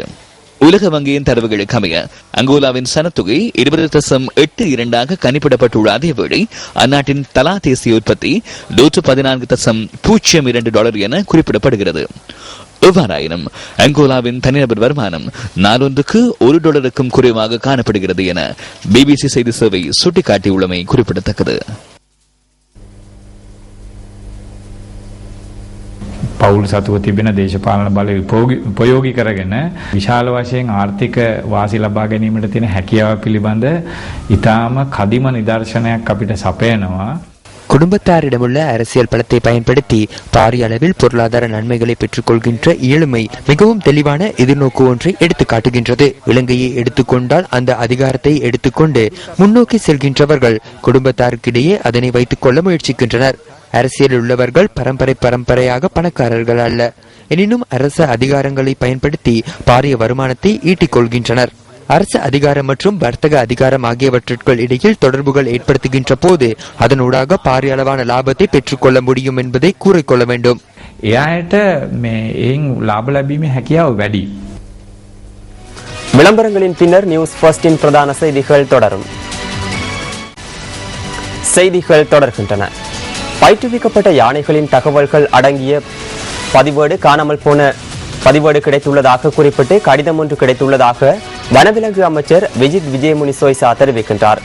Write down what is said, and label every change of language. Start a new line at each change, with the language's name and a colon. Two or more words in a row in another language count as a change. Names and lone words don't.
Tamil: உலக வங்கியின் தரவுகளுக்கு அமைய அங்கோலாவின் சனத்தொகை 20.82 கணிப்பிடப்பட்டுள்ள அதேவேளை அந்நாட்டின் தலா தேசிய உற்பத்தி $114.02 என குறிப்பிடப்படுகிறது. எவ்வாறாயினும் அங்கோலாவின் தனிநபர் வருமானம் நாளொன்றுக்கு $1 குறைவாக காணப்படுகிறது என பிபிசி செய்தி சேவை சுட்டிக்காட்டியுள்ளமை குறிப்பிடத்தக்கது.
Sinhala: පවුල් සතුව තිබෙන දේශපාලන බලය උපයෝගී කරගෙන විශාල වශයෙන් ආර්ථික වාසි ලබා ගැනීමට තියෙන හැකියාව පිළිබඳ ඉතාම කදිම නිදර්ශනයක් අපිට සපයනවා.
Tamil: குடும்பத்தாரிடமுள்ள அரசியல் பலத்தை பயன்படுத்தி பாரிய அளவில் பொருளாதார நன்மைகளை பெற்றுக் கொள்கின்ற இயலுமை மிகவும் தெளிவான எதிர்நோக்கு ஒன்றை எடுத்து காட்டுகின்றது. இலங்கையை எடுத்துக்கொண்டால் அந்த அதிகாரத்தை எடுத்துக்கொண்டு முன்னோக்கி செல்கின்றவர்கள் குடும்பத்தாருக்கிடையே அதனை வைத்துக் கொள்ள முயற்சிக்கின்றனர். அரசியலில் உள்ளவர்கள் பரம்பரையாக பணக்காரர்கள் அல்ல, எனினும் அரசு அதிகாரங்களை பயன்படுத்தி பாரிய வருமானத்தை ஈட்டிக் கொள்கின்றனர். அரசு அதிகாரம் மற்றும் வர்த்தக அதிகாரம் ஆகியவற்றிற்குள் இடையில் தொடர்புகள் ஏற்படுத்துகின்ற போது அதனூடாக பாரிய அளவான லாபத்தை பெற்றுக்கொள்ள முடியும் என்பதை கூறிக்கொள்ள வேண்டும்.
Sinhala: එයාට මේ එයින් ලාභ ලැබීමේ හැකියාව වැඩි.
Tamil: விளம்பரங்களின் பின்னர் நியூஸ் ஃபர்ஸ்டின் பிரதான செய்திகள் தொடரும். செய்திகள் தொடர்கின்றன. பயிற்றுவிக்கப்பட்ட யானைகளின் தகவல்கள் அடங்கிய பதிவேடு கிடைத்துள்ளதாக குறிப்பிட்டு கடிதம் ஒன்று கிடைத்துள்ளதாக வனவிலங்கு அமைச்சர் விஜித் விஜயமுனி சோய்சா தெரிவிக்கின்றார்.